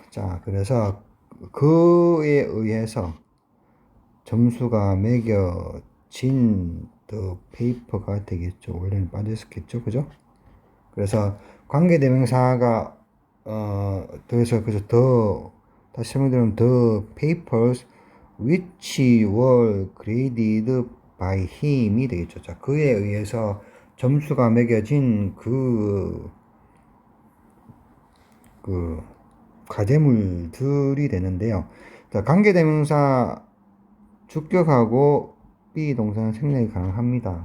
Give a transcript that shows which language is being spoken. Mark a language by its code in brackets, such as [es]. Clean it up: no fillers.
[ko] 자, 그래서 그에 의해서 점수가 매겨진 the paper가 되겠죠. 원래는 빠졌었겠죠, 그죠? 그래서 관계대명사가 그래서 더 다시 설명드리면 the papers [en] which were graded by him [ko] 이 되겠죠. 자, 그에 의해서 점수가 매겨진 그 과제물들이 되는데요. 자, 관계대명사 주격하고 be 동사는 생략이 가능합니다.